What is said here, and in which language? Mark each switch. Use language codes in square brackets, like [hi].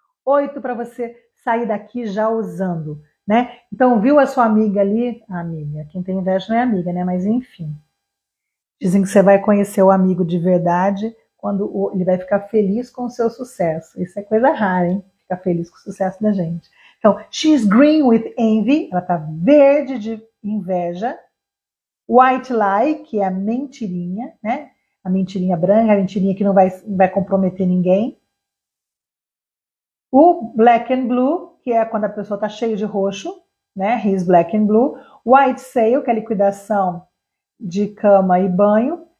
[pt] 8 para você sair daqui já usando. Né? Então, viu a sua amiga ali? A amiga, quem tem inveja não é amiga, né? Mas enfim. Dizem que você vai conhecer o amigo de verdade quando ele vai ficar feliz com o seu sucesso. Isso é coisa rara, hein? Ficar feliz com o sucesso da gente. Então, [en] she's green with envy. [pt] Ela tá verde de inveja. White lie, que é a mentirinha, né? A mentirinha branca, a mentirinha que não vai comprometer ninguém. O black and blue, que é quando a pessoa está cheia de roxo, né? [en] He's black and blue. [pt] White sale, que é liquidação de cama e banho.